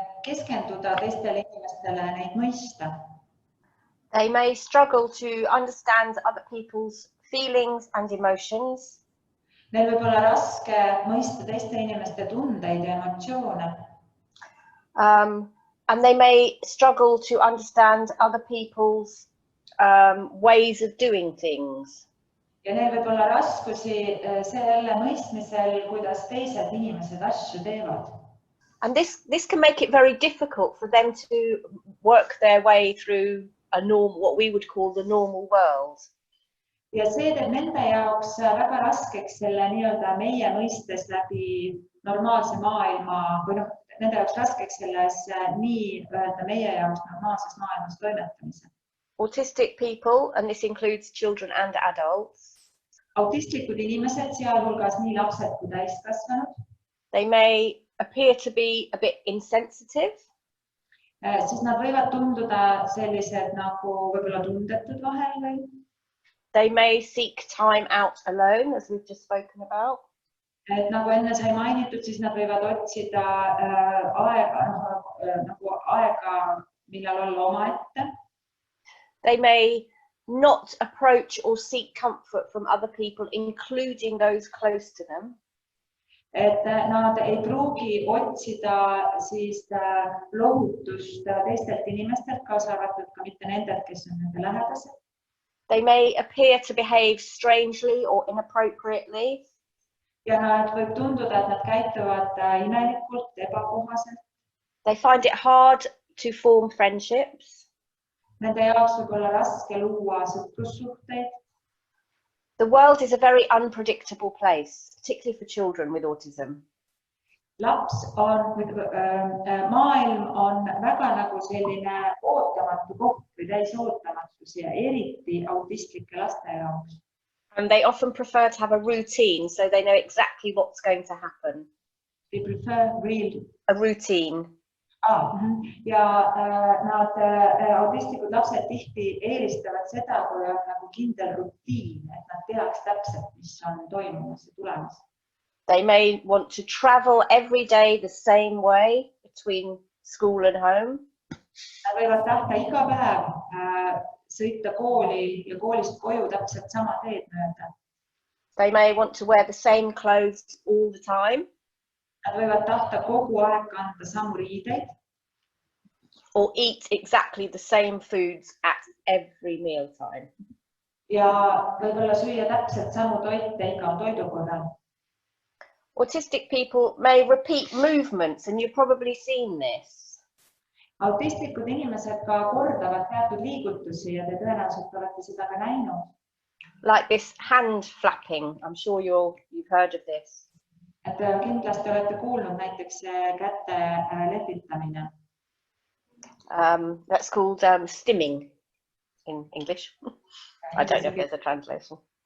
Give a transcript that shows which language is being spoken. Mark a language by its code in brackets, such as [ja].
[et] keskenduda teistele inimestele, neid mõista. [en] They may struggle to understand other people's feelings and emotions. [et] Neil võib olla raske mõista teiste inimeste tundeid ja emotsioone. [en] And they may struggle to understand other people's ways of doing things. [et] Ja neil võib olla raskusi selle mõistmisel, kuidas teised inimesed asju teevad. [en] And this can make it very difficult for them to work their way through what we would call the normal world. [et] Ja see teeb nende jaoks väga raskeks selle nii-öelda meie mõistes läbi normaalse maailma või nende jaoks raskeks selles nii-öelda meie jaoks normaalses maailmas toimetamise. [en] Autistic people, and this includes children and adults. [et] Autistlikud inimesed, sealhulgas nii lapsed kui täiskasvanud. [en] They may appear to be a bit insensitive. [et] Siis nad võivad tunduda sellised nagu võib-olla tundetud vahel või. [en] They may seek time out alone, as we've just spoken about. [et] Et nagu enne sai mainitud, siis nad võivad otsida aega, millal olla omaette. [en] They may not approach or seek comfort from other people, including those close to them. [et] Et nad ei pruugi otsida siis lohutust teistelt inimestelt, kaasa arvatud ka mitte nendelt, kes on nende lähedased. [en] They may appear to behave strangely or inappropriately. [et] Ja nad võib tunduda, et nad käituvad imelikult, ebakohaselt. [en] They find it hard to form friendships. [et] Nende jaoks võib olla raske luua sõprussuhteid. [en] The world is a very unpredictable place, particularly for children with autism. [et] Maailm on väga nagu selline ootamatu koht või täis ootamatus ja eriti autistlike laste jaoks. [en] And they often prefer to have a routine, so they know exactly what's going to happen. They prefer a routine. [et] Ja nad autistlikud lapsed tihti eelistavad seda, kui on nagu kindel rutiin, et nad teaks täpselt, mis on toimumas ja tulemas. [en] They may want to travel every day the same way between school and home. [et] Nad võivad tahta iga päev sõita kooli ja koolist koju täpselt sama teed mööda. [en] They may want to wear the same clothes all the time. [et] Nad võivad tahta kogu aeg kanda samu riideid. [en] Or eat exactly the same foods at every meal time. [et] Ja võib-olla süüa täpselt samu toite igal toidukorral. [en] Autistic people may repeat movements, and you've probably seen this. [et] Autistlikud inimesed ka kordavad teatud liigutusi ja te tõenäoliselt olete seda ka näinud. [en] Like this hand flapping. I'm sure you've heard of this. [et] Et kindlasti olete kuulnud näiteks käte lehvitamine. [en] That's called stimming in English. I don't know if there's a translation.